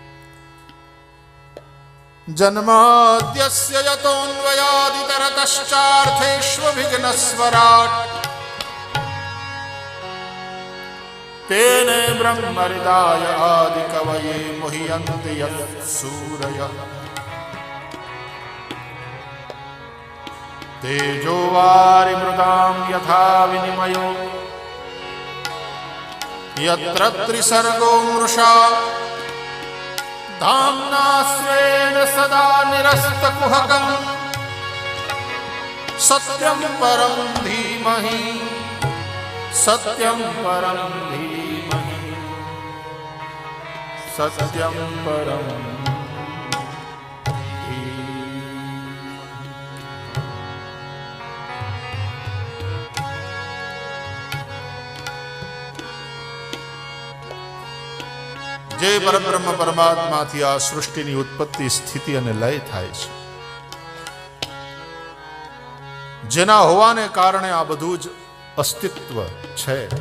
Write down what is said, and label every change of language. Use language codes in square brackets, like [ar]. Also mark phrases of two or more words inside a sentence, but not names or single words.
[sa] जन्माद्यस्य यतोन्वयादितरतश्चार्थेष्वविघ्नस्वराट तेने ब्रह्महृदाय आदिकवये मुह्यन्ति यत्सूरयः तेजो वारिमृदां यथा विनिमयो यत्र त्रिसर्गो मृषा धाम्ना स्वेन सदा निरस्तकुहकं सत्यं परं धीमहि सत्यं परं धीमहि सत्यं परं [gu] જે પરબ્રહ્મ પરમાત્માથી આ સૃષ્ટિની ઉત્પત્તિ સ્થિતિ અને લય થાય છે, જેના હોવાને કારણે આ બધું જ અસ્તિત્વ છે,